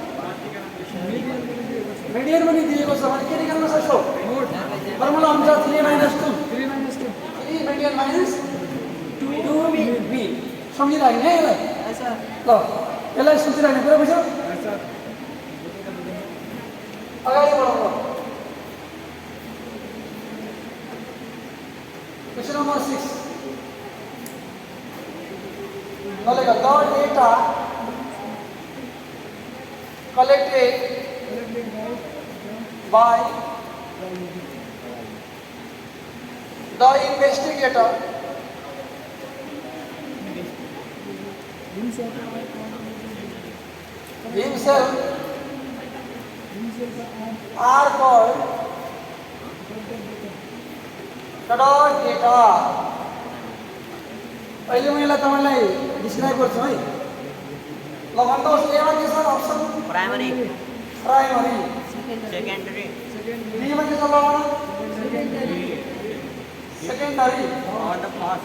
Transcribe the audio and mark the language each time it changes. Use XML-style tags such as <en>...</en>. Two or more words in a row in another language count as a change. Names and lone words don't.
<ne>मिडियन पनि दिएको छ भने के निकाल्न सक्छौ फर्मुला हुन्छ</ne> <en>3 minus 2 3 median minus 2 mean</en> <ne>सम्झिराख्ने है यसलाई ल यसलाई सम्झिराख्ने कुरा बुझ्यौ अगाडि बढाउनु</ne> <en>question number 6 बोलेगा the data collected by the investigator himself are called the data</en> <ne>अहिले मैले तपाईलाई डिस्क्राइब गर्छु है ल भन्नुहोस् एमा के छ अप्सन</ne> <en>primary secondary</en> <ne>बी मा के छ ल भन सेकेन्डरी</ne> <en>और the first</en>